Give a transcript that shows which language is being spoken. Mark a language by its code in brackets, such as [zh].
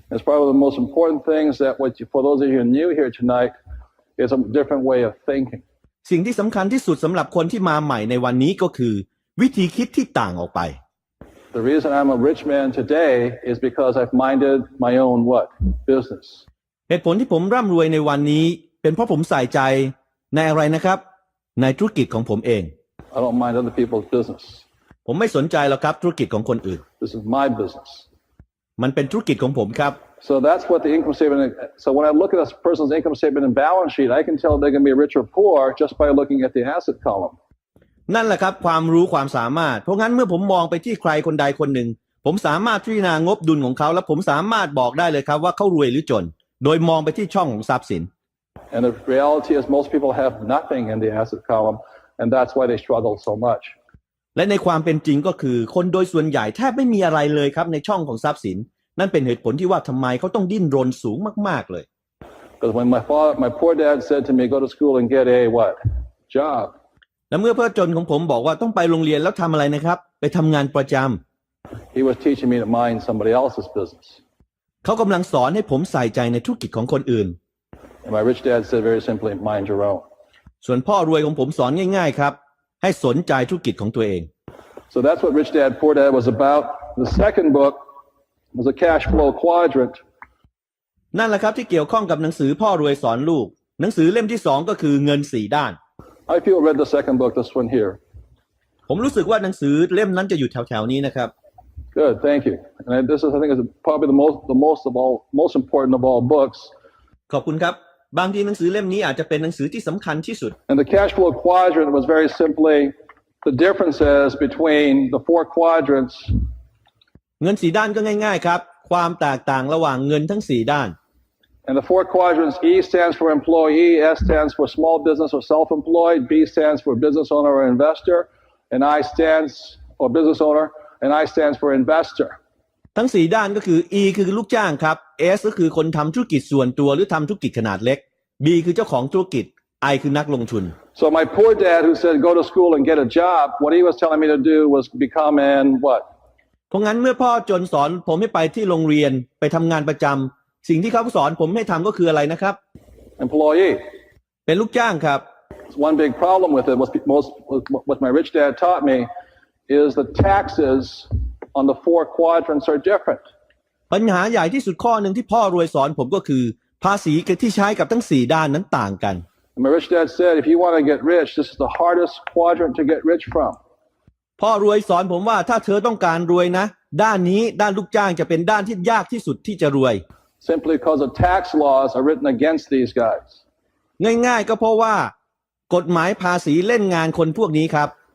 [en] It's probably the most important things that for those of you who are new here tonight is a different way of thinking. [th] สิ่งที่สำคัญที่สุดสำหรับคนที่มาใหม่ในวันนี้ก็คือวิธีคิดที่ต่างออกไป [en] The reason I'm a rich man today is because I've minded my own what? Business. [th] เหตุผลที่ผมร่ำรวยในวันนี้เป็นเพราะผมใส่ใจในอะไรนะครับในธุรกิจของผมเอง [en] I don't mind other people's business. [th] ผมไม่สนใจหรอกครับธุรกิจของคนอื่น [en] This is my business. [th] มันเป็นธุรกิจของผมครับ [en] So that's what the income statement. So when I look at a person's income statement and balance sheet, I can tell they're going to be rich or poor just by looking at the asset column. [th] นั่นแหละครับความรู้ความสามารถเพราะงั้นเมื่อผมมองไปที่ใครคนใดคนหนึ่งผมสามารถพิจารณางบดุลของเขาและผมสามารถบอกได้เลยครับว่าเขารวยหรือจนโดยมองไปที่ช่องของทรัพย์สิน [en] And the reality is most people have nothing in the asset column, and that's why they struggle so much. [th] และในความเป็นจริงก็คือคนโดยส่วนใหญ่แทบไม่มีอะไรเลยครับในช่องของทรัพย์สินนั่นเป็นเหตุผลที่ว่าทำไมเขาต้องดิ้นรนสูงมากๆเลย [en] Because when my poor dad said to me, go to school and get a what? Job. [th] และเมื่อพ่อจนของผมบอกว่าต้องไปโรงเรียนแล้วทำอะไรนะครับไปทำงานประจำ [en] He was teaching me to mind somebody else's business. [th] เขากำลังสอนให้ผมใส่ใจในธุรกิจของคนอื่น [en] And my rich dad said very simply, mind your own. [th] ส่วนพ่อรวยของผมสอนง่ายๆครับให้สนใจธุรกิจของตัวเอง [en] So that's what Rich Dad Poor Dad was about. The second book was a cash flow quadrant. [th] นั่นแหละครับที่เกี่ยวข้องกับหนังสือพ่อรวยสอนลูกหนังสือเล่มที่2ก็คือเงิน4ด้าน [en] How many people read the second book, this one here? [th] ผมรู้สึกว่าหนังสือเล่มนั้นจะอยู่แถวๆนี้นะครับ [en] Good, thank you. And this is, I think, is probably most important of all books. [th] ขอบคุณครับบางทีหนังสือเล่มนี้อาจจะเป็นหนังสือที่สำคัญที่สุด [en] And the cash flow quadrant was very simply the differences between the 4 quadrants. [th] เงิน4ด้านก็ง่ายๆครับความแตกต่างระหว่างเงินทั้ง4ด้าน [en] And the 4 quadrants, E stands for employee, S stands for small business or self-employed, B stands for business owner or investor, and I stands for business owner, and I stands for investor. [th] ทั้ง4ด้านก็คือ E คือลูกจ้างครับ S ก็คือคนทำธุรกิจส่วนตัวหรือทำธุรกิจขนาดเล็ก B คือเจ้าของธุรกิจ I คือนักลงทุน [en] So my poor dad who said go to school and get a job, what he was telling me to do was become an what? [th] เพราะงั้นเมื่อพ่อจนสอนผมให้ไปที่โรงเรียนไปทำงานประจำสิ่งที่เขาสอนผมให้ทำก็คืออะไรนะครับ [en] Employee. [th] เป็นลูกจ้างครับ [en] One big problem with it was what my rich dad taught me is the taxes on the 4 quadrants are different. [th] ปัญหาใหญ่ที่สุดข้อหนึ่งที่พ่อรวยสอนผมก็คือภาษีที่ใช้กับทั้ง4ด้านนั้นต่างกัน [en] And my rich dad said, if you want to get rich, this is the hardest quadrant to get rich from. [th] พ่อรวยสอนผมว่าถ้าเธอต้องการรวยนะด้านนี้ด้านลูกจ้างจะเป็นด้านที่ยากที่สุดที่จะรวย [en] Simply because the tax laws are written against these guys. [th] ง่ายๆก็เพราะว่ากฎหมายภาษีเล่นงานคนพวกนี้ครับ